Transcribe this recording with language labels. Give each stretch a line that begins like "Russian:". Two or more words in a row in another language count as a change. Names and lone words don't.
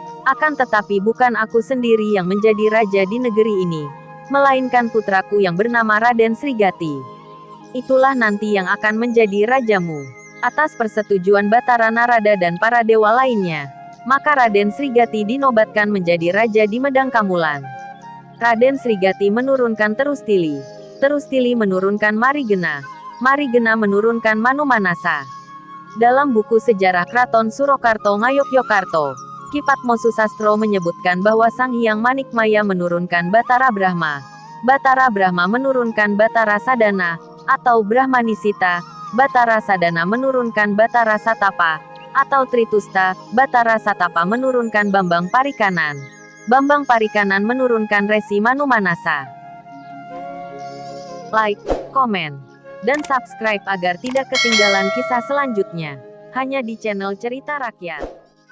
Indonesian: Akan tetapi bukan aku sendiri yang menjadi raja di negeri ini, melainkan putraku yang bernama Raden Srigati. Itulah nanti yang akan menjadi rajamu. Atas persetujuan Batara Narada dan para dewa lainnya, maka Raden Srigati dinobatkan menjadi raja di Medang Kamulan. Raden Srigati menurunkan Terustili. Terustili menurunkan Marigena. Marigena menurunkan Manumanasa. Dalam buku sejarah Kraton Surakarta Ngayogyakarta, Ki Padmosusastro menyebutkan bahwa Sang Hyang Manikmaya menurunkan Batara Brahma. Batara Brahma menurunkan Batara Sadana, atau Brahmanisita. Batara Sadana menurunkan Batara Satapa, atau Tritusta. Batara Satapa menurunkan Bambang Parikanan. Bambang Parikanan menurunkan Resi Manumanasa. Like, komen, dan subscribe agar tidak ketinggalan kisah selanjutnya. Hanya di channel Cerita Rakyat.